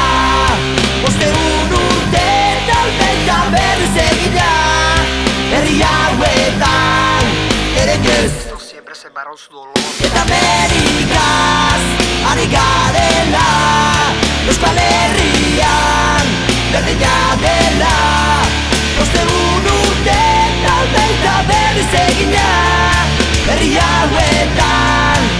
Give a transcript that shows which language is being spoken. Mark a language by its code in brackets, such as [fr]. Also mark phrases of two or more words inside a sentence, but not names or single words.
[eu] Bostegun urteetan baita berriz egina, herri hauetan ere ez. [es] Siempre sembraron su dolor. [eu] Eta Amerikaz ari garela, Euskal Herrian berdina dela. Bostegun urteetan baita berriz egina, herri hauetan